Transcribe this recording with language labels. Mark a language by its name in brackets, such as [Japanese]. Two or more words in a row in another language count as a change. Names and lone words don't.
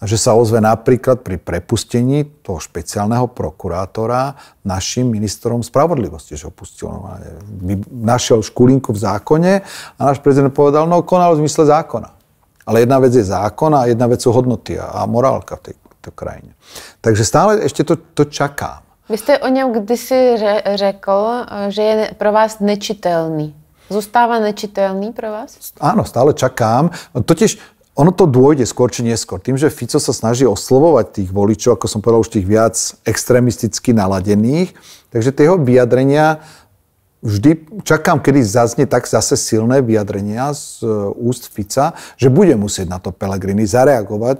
[Slovak] že sa ozve napríklad pri prepustení toho špeciálneho prokurátora našim ministrom spravodlivosti, že ho pustil. Našiel škulinku v zákone a náš prezident povedal, no konal v zmysle zákona. Ale jedna vec je zákon a jedna vec sú hodnoty a morálka v tejto krajine. Takže stále ešte to čakám. [Czech] Vy jste o něm kdysi řekl, že je pro vás nečitelný. Zůstává nečitelný pro vás? [Slovak] Áno, stále čakám. Totiž ono to dôjde skôr či neskôr. Tým, že Fico sa snaží oslovovať tých voličov, ako som povedal, už tých viac extrémisticky naladených, takže tie jeho vyjadrenia vždy čakám, kedy zaznie tak zase silné vyjadrenia z úst Fica, že bude musieť na to Pellegrini zareagovať.